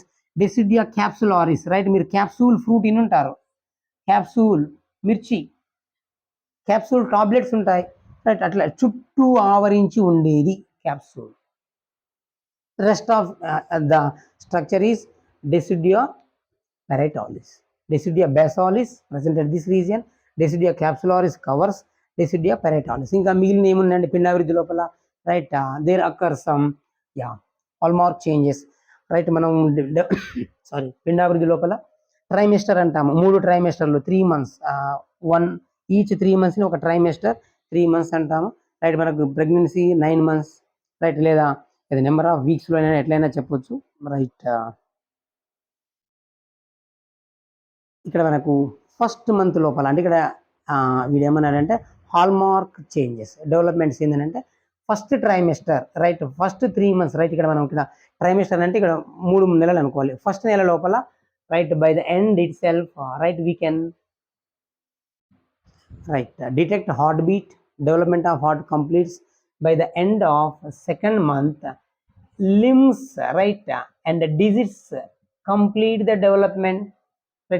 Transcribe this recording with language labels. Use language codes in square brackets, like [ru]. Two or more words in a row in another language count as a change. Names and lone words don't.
[te] డెసిడియా క్యాప్సులారిస్ రైట్, మీరు [en] capsule fruit in [te] ఉంటారు, క్యాప్సూల్ మిర్చి, [en] capsule tablets [te] ఉంటాయి రైట్, అట్లా చుట్టూ ఆవరించి ఉండేది క్యాప్సూల్. [en] rest of the structure is Decidia paritalis. Decidia basalis present at this region, Decidia capsularis covers Decidia paritalis. [te] ఇంకా మిగిలిన ఏమున్నాయండి పిండాభివృద్ధి లోపల రైట్, [en] there occur some hallmark changes [te] రైట్. మనం సారీ పిండాభివృద్ధి లోపల ట్రైమెస్టర్ అంటాము, 3 ట్రైమెస్టర్లు 3 months, 1 ఈచ్ 3 months ని ఒక ట్రైమెస్టర్ 3 months అంటాము రైట్. మనకు ప్రెగ్నెన్సీ 9 months రైట్, లేదా ఇది [en] number of weeks [te] అయినా ఎట్లయినా చెప్పొచ్చు రైట్. ఇక్కడ మనకు [en] first month [te] లోపల అంటే ఇక్కడ వీడు ఏమన్నాడంటే [en] hallmark changes developments [te] ఏంటంటే [en] first trimester right, [te] ఫస్ట్ 3 months రైట్. ఇక్కడ మనం ఇక్కడ ట్రైమెస్టర్ అంటే ఇక్కడ 3 నెలలు అనుకోవాలి, ఫస్ట్ నెల లోపల [en] right by the end itself right we can right detect heartbeat, development of heart completes by the end of second month, limbs right and digits complete the development right.